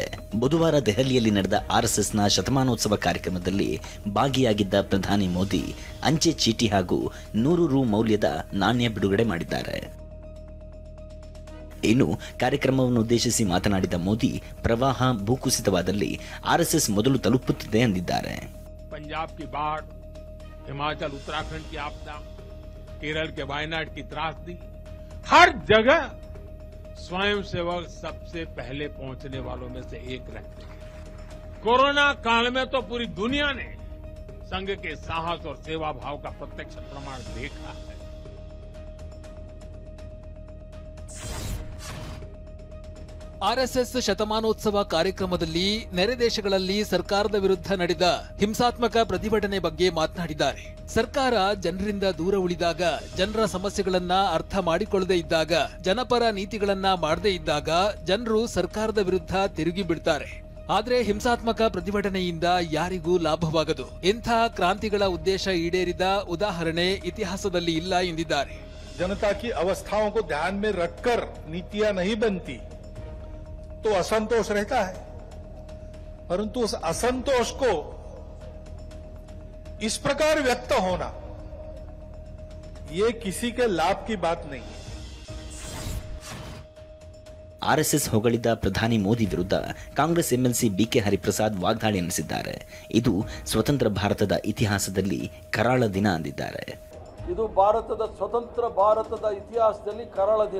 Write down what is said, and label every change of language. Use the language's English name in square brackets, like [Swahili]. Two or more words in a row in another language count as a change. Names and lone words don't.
[Kannada] ಬುಧವಾರ ದೆಹಲಿಯಲ್ಲಿ ನಡೆದ ಆರ್ಎಸ್ಎಸ್ನ ಶತಮಾನೋತ್ಸವ ಕಾರ್ಯಕ್ರಮದಲ್ಲಿ ಭಾಗಿಯಾಗಿದ್ದ ಪ್ರಧಾನಿ ಮೋದಿ ಅಂಚೆ ಚೀಟಿ ಹಾಗೂ 100 ರು ಮೌಲ್ಯದ ನಾಣ್ಯ ಬಿಡುಗಡೆ ಮಾಡಿದ್ದಾರೆ. ಇನ್ನು ಕಾರ್ಯಕ್ರಮವನ್ನು ಉದ್ದೇಶಿಸಿ ಮಾತನಾಡಿದ ಮೋದಿ, ಪ್ರವಾಹ, ಭೂಕುಸಿತವಾದಲ್ಲಿ ಆರ್ಎಸ್ಎಸ್ ಮೊದಲು ತಲುಪುತ್ತಿದೆ ಎಂದಿದ್ದಾರೆ. [Hindi] पंजाब की बाढ़, हिमाचल उत्तराखंड की आपदा, केरल के वायनाड की त्रासदी, हर जगह स्वयं सेवक सबसे पहले पहुंचने वालों में से एक रहते हैं. कोरोना काल में तो पूरी दुनिया ने संघ के साहस और सेवा भाव का प्रत्यक्ष प्रमाण देखा है. [Kannada] ಆರ್ಎಸ್ಎಸ್ ಶತಮಾನೋತ್ಸವ ಕಾರ್ಯಕ್ರಮದಲ್ಲಿ ನೆರೆ ದೇಶಗಳಲ್ಲಿ ಸರ್ಕಾರದ ವಿರುದ್ಧ ನಡೆದ ಹಿಂಸಾತ್ಮಕ ಪ್ರತಿಭಟನೆ ಬಗ್ಗೆ ಮಾತನಾಡಿದ್ದಾರೆ. ಸರ್ಕಾರ ಜನರಿಂದ ದೂರ ಉಳಿದಾಗ, ಜನರ ಸಮಸ್ಯೆಗಳನ್ನ ಅರ್ಥ ಮಾಡಿಕೊಳ್ಳದೇ ಇದ್ದಾಗ, ಜನಪರ ನೀತಿಗಳನ್ನ ಮಾಡದೇ ಇದ್ದಾಗ ಜನರು ಸರ್ಕಾರದ ವಿರುದ್ಧ ತಿರುಗಿ ಬಿಡ್ತಾರೆ. ಆದ್ರೆ ಹಿಂಸಾತ್ಮಕ ಪ್ರತಿಭಟನೆಯಿಂದ ಯಾರಿಗೂ ಲಾಭವಾಗದು. ಇಂಥ ಕ್ರಾಂತಿಗಳ ಉದ್ದೇಶ ಈಡೇರಿದ ಉದಾಹರಣೆ ಇತಿಹಾಸದಲ್ಲಿ ಇಲ್ಲ ಎಂದಿದ್ದಾರೆ. [Hindi] जनता की ಅವಸ್ಥಾओं को ध्यान में रखकर नीतियां नहीं बनती तो असंतोष रहता है, परंतु उस असंतोष को इस प्रकार व्यक्त होना ये किसी के लाभ की बात नहीं है. [Kannada] ಆರ್ಎಸ್ಎಸ್ ಹೊಗಳಿದ ಪ್ರಧಾನಿ ಮೋದಿ ವಿರುದ್ಧ ಕಾಂಗ್ರೆಸ್ ಎಂಎಲ್ಸಿ ಬಿಕೆ ಹರಿಪ್ರಸಾದ್ ವಾಗ್ದಾಳಿ ನಡೆಸಿದ್ದಾರೆ. ಇದು ಸ್ವತಂತ್ರ ಭಾರತದ ಇತಿಹಾಸದಲ್ಲಿ ಕರಾಳ ದಿನ ಅಂದಿದ್ದಾರೆ. ಇದು ಸ್ವತಂತ್ರ ಭಾರತದ ಇತಿಹಾಸದಲ್ಲಿ ಕರಾಳ ದಿನ.